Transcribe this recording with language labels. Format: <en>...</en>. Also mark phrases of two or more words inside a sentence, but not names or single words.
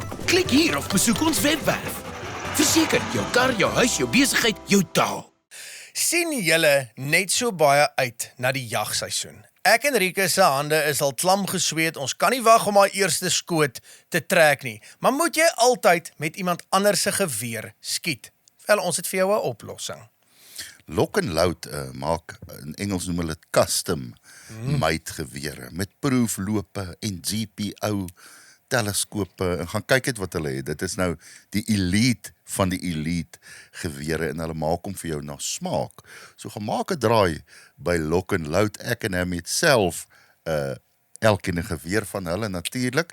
<af>Klik hier of besoek ons webwerf. Verseker jou kar, jou huis, jou besigheid, jou taal. Sien julle net so baie uit na die jagseisoen? Ek en Rieke se hande is al klam gesweet. Ons kan nie wag om haar eerste skoot te trek nie. Maar moet jy altyd met iemand anders se geweer skiet? Wel, ons het vir jou 'n oplossing. Lock and Load maak, in Engels noem hulle dit</af> <en>custom made</en> <af>gewere met proeflope en GPO teleskope en gaan kyk net wat hulle het. Dit is nou die elite van die elite gewere en hulle maak hom vir jou na smaak. So gaan maak 'n draai by Lock and Load. Ek en hom het self elkeen 'n geweer van hulle natuurlik.</af>